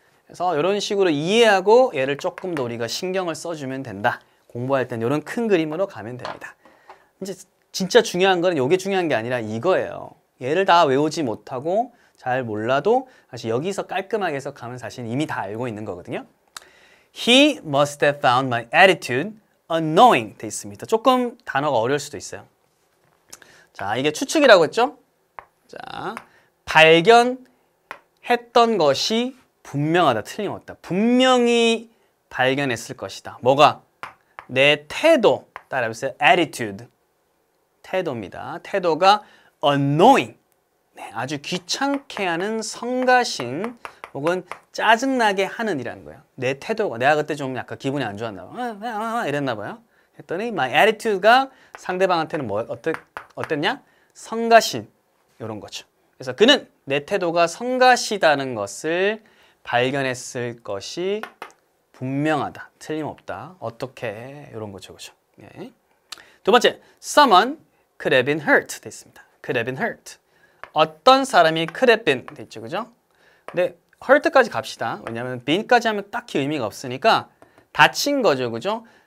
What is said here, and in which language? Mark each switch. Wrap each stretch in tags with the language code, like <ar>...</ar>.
<ko>그래서 이런 식으로 이해하고 얘를 조금 더 우리가 신경을 써주면 된다. 공부할 때는 이런 큰 그림으로 가면 됩니다. 이제 진짜 중요한 거는 이게 중요한 게 아니라 이거예요. 얘를 다 외우지 못하고 잘 몰라도 사실 여기서 깔끔하게 해석하면 사실 이미 다 알고 있는 거거든요.</ko> <en>He must have found my attitude annoying</en> <ko>돼 있습니다. 조금 단어가 어려울 수도 있어요. 자, 이게 추측이라고 했죠? 자, 발견했던 것이 분명하다, 틀림없다. 분명히 발견했을 것이다. 뭐가? 내 태도, 따라해보세요. attitude, 태도입니다. 태도가 annoying, 네, 아주 귀찮게 하는, 성가신 혹은 짜증나게 하는 이라는 거예요. 내 태도가, 내가 그때 좀 약간 기분이 안 좋았나 봐. 이랬나 봐요. 했더니 my attitude가 상대방한테는 어땠냐? 성가신, 이런 거죠. 그래서 그는 내 태도가 성가시다는 것을 발견했을 것이 분명하다, 틀림없다. 어떻게 이런 거죠, 그죠? 네. 두 번째,</ko> <en>someone could have been hurt</en> <ko>돼 있습니다.</ko> <en>could have been hurt.</en> <ko>어떤 사람이</ko> <en>could have been</en> <ko>돼 있죠, 그죠? 근데 hurt까지 갑시다. 왜냐하면 been까지 하면 딱히 의미가 없으니까 다친 거죠, 그죠?</ko>